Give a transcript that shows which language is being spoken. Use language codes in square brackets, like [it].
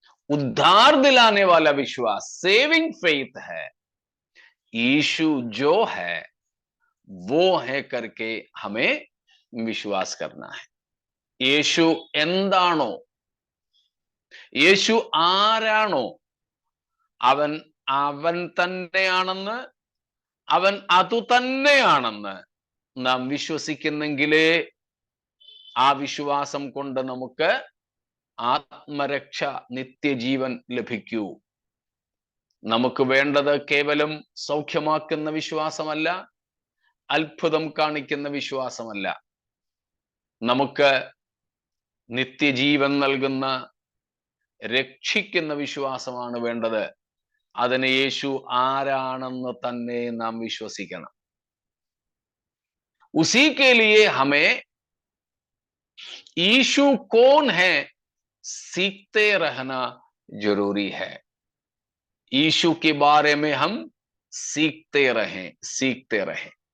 [hi] उद्धार दिलाने वाला विश्वास [en] saving faith [hi] है। यीशु जो है वो है करके हमें विश्वास करना है। [ml] യേശു എന്താണോ, യേശു ആരാണോ, അവൻ അവൻ തന്നെയാണെന്ന്, അവൻ അതുതന്നെയാണെന്ന് നാം വിശ്വസിക്കുന്നെങ്കിലേ ആ വിശ്വാസം കൊണ്ട് നമുക്ക് ആത്മരക്ഷ, നിത്യജീവൻ ലഭിക്കൂ. നമുക്ക് വേണ്ടത് കേവലം സൗഖ്യമാക്കുന്ന വിശ്വാസമല്ല, അത്ഭുതം കാണിക്കുന്ന വിശ്വാസമല്ല. നമുക്ക് നിത്യജീവൻ നൽകുന്ന, രക്ഷിക്കുന്ന വിശ്വാസമാണ് വേണ്ടത്. അതിന് യേശു ആരാണെന്ന് തന്നെ നാം വിശ്വസിക്കണം. [hi] उसी के लिए हमें यीशु कौन है सीखते रहना जरूरी है. यीशु के बारे में हम सीखते रहें.